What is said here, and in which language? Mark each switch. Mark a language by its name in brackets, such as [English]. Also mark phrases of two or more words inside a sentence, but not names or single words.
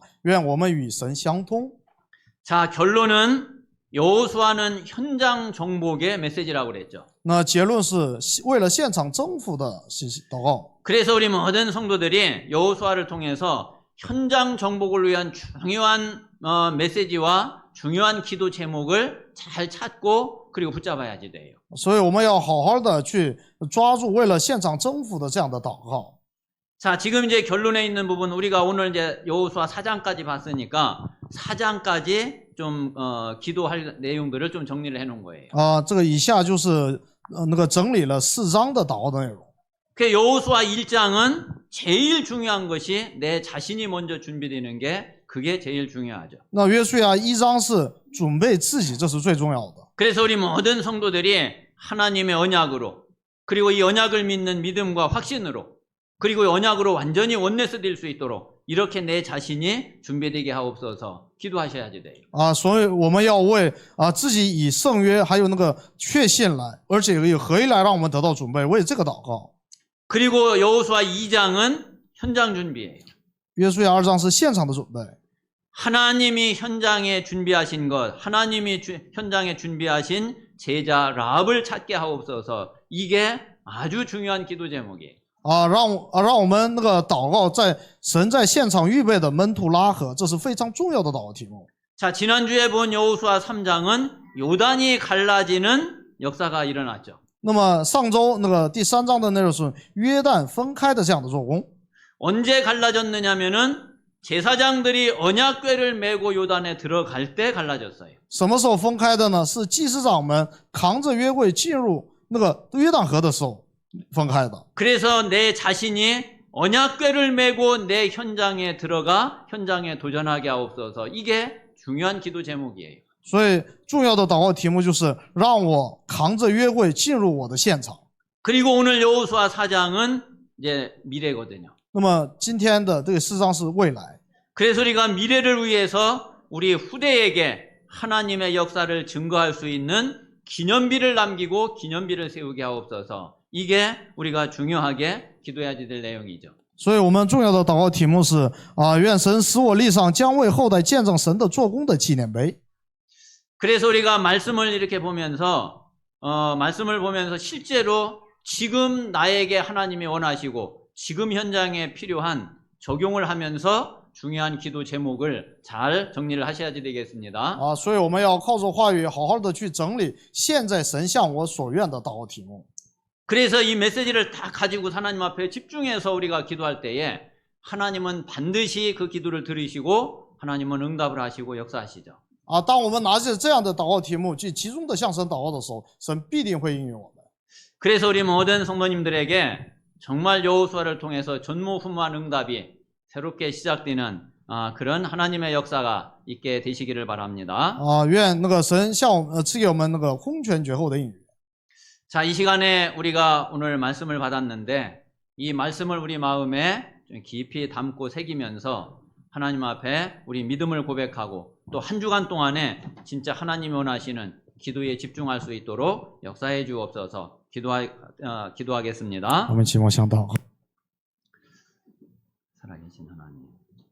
[Chinese] 愿我们与神相通。 [Korean] 자, 결론은 여호수아는 현장 정복의 메시지라고 그랬죠. [Chinese] 那结论是为了现场征服的信息祷告。 [Korean] 그래서 우리 모든 성도들이 여호수아를 통해서 현장 정복을 위한 중요한 메시지와 중요한 기도 제목을 잘 찾고 그리고 붙잡아야지 돼요. [Chinese] 所以我们要好好的去抓住为了现场征服的这样的祷告。 [Korean] 자, 지금 이제 결론에 있는 부분 우리가 오늘 이제 여호수아 4장까지 봤으니까 4장까지 좀 기도할 내용들을 좀 정리를 해 놓은 거예요. [Chinese] 啊，这个以下就是那个整理了4章的祷告的内容。 [Korean] 그 여호수아 1장은 제일 중요한 것이 내 자신이 먼저 준비되는 게 그게 제일 중요하죠. [Chinese] 那约书亚1章是准备自己，这是最重要的。 [Korean] 그래서 우리 모든 성도들이 하나님의 언약으로 그리고 이 언약을 믿는 믿음과 확신으로 그리고 이 언약으로 완전히 원내스 될 수 있도록 이렇게 내 자신이 준비되게 하옵소서 기도하셔야지 돼요. [Chinese] 啊，所以我们要为自己以圣约还有那个确信来，而且以合一来让我们得到准备，为这个祷告。 [Korean] 그리고 여호수아 2장은 현장 준비예요. [Chinese] 约书亚2章是现场的准备。 [Korean] 하나님이 현장에 준비하신 것, 하나님이 현장에 준비하신 제자 라합을 찾게 하옵소서. 이게 아주 중요한 기도 제목이에요. [Chinese] 让我们那个祷告，在神在现场预备的门徒拉合，这是非常重要的祷告题目。 [Korean] 자, 지난주에 본 여호수아 3장은 요단이 갈라지는 역사가 일어났죠. [Chinese] 那么上周那个第3章的内容是约旦分开的这样的做工。 [Korean] 언제 갈라졌느냐면은 제사장들이 언약궤를 메고 요단에 들어갈 때 갈라졌어요. [Chinese] 什么时候分开的呢？是祭司长们扛着约柜进入那个约旦河的时候分开的。 [Korean] 그래서 내 자신이 언약궤를 메고 내 현장에 들어가 현장에 도전하게 하옵소서. 이게 중요한 기도 제목이에요. [Chinese] 所以重要的祷告题目就是让我扛着约柜进入我的现场。 [Korean] 그리고 오늘 여호수아 4장은 이제 미래거든요. [Chinese] 那么今天的这个4章是未来， [Korean] 그래서 우리가 미래를 위해서 우리 후대에게 하나님의 역사를 증거할 수 있는 기념비를 남기고 기념비를 세우게 하옵소서. 이게 우리가 중요하게 기도해야 될 내용이죠. [Chinese] 所以我们重要的祷告题目是愿神使我立上将为后代见证神的做工的纪念碑。 [Korean] 그래서 우리가 말씀을 이렇게 보면서 말씀을 보면서 실제로 지금 나에게 하나님이 원하시고 지금 현장에 필요한 적용을 하면서 중요한 기도 제목을 잘 정리를 하셔야 되겠습니다. [Chinese] 所以我们要靠着话语好好的去整理现在神向我所愿的祷告题目。 [Korean] 그래서 이 메시지를 다 가지고 하나님 앞에 집중해서 우리가 기도할 때에 하나님은 반드시 그 기도를 들으시고 하나님은 응답을 하시고 역사하시죠. [Chinese] 当我们拿着这样的祷告题目去集中的向神祷告的时候，神必定会应允我们。 [Korean] 그래서 우리 모든 성도님들에게 정말 여호수아를 통해서 전무후무한 응답이 새롭게 시작되는 그런 하나님의 역사가 있게 되시기를 바랍니다. [Chinese] 愿那个神向我们赐给我们那个空前绝后的应允。 [Korean] 자, 이 시간에 우리가 오늘 말씀을 받았는데 이 말씀을 우리 마음에 좀 깊이 담고 새기면서 하나님 앞에 우리 믿음을 고백하고 또 한 주간 동안에 진짜 하나님이 원하시는 기도에 집중할 수 있도록 역사해 주옵소서. 기도하겠습니다. [Chinese] 我们期望相祷。 [Korean] 살아계신 하나님.